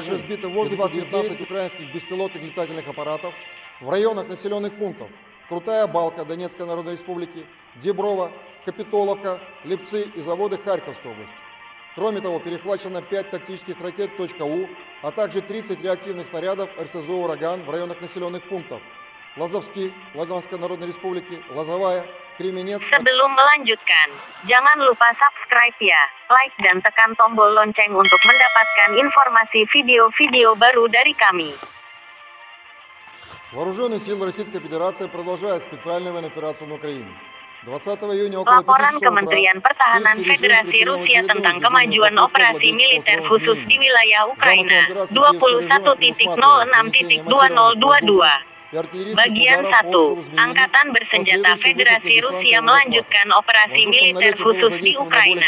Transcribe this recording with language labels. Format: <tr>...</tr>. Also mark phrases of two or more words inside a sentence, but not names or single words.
<ru>Также сбиты в воздух 19 украинских беспилотных летательных аппаратов в районах населенных пунктов Крутая Балка Донецкой Народной Республики, Деброво, Капитоловка, Липцы и заводы Харьковской области. Кроме того, перехвачено 5 тактических ракет .У, а также 30 реактивных снарядов РСЗО «Ураган» в районах населенных пунктов Лазовский, Луганской Народной Республики, Лозовая, Кременец.</ru> <id>Sebelum melanjutkan, jangan lupa subscribe ya, like dan tekan tombol lonceng untuk mendapatkan informasi video-video baru dari kami.</id> <ru>Вооруженные силы Российской Федерации продолжают специальную военную операцию на Украине. 20 июня около 5</ru> <id>Laporan</id> <ru>часов</ru> <id>Kementerian Pertahanan Federasi Rusia tentang kemajuan operasi militer khusus di wilayah Ukraina, 21.06.2022. Bagian 1. Angkatan Bersenjata Federasi Rusia melanjutkan operasi militer khusus di Ukraina.</id>